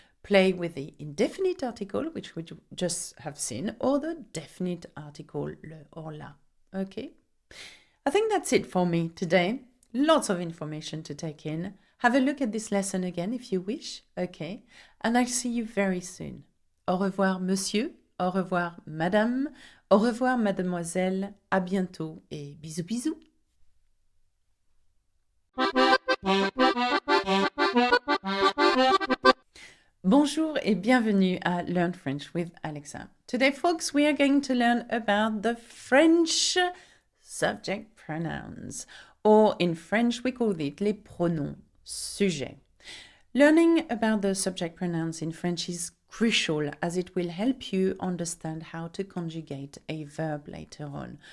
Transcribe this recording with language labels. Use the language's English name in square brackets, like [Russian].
[English] Play with the indefinite article, which we just have seen, or the definite article, le or la. Okay? I think that's it for me today. Lots of information to take in. Have a look at this lesson again if you wish. Okay? And I'll see you very soon. [French] Au revoir, monsieur. Au revoir, madame. Au revoir, mademoiselle. À bientôt et bisous, bisous. Bonjour et bienvenue à Learn French with Alexa. [English] Today, folks, we are going to learn about the French subject pronouns, or in French, we call it les pronoms sujets. Learning about the subject pronouns in French is crucial as it will help you understand how to conjugate a verb later on.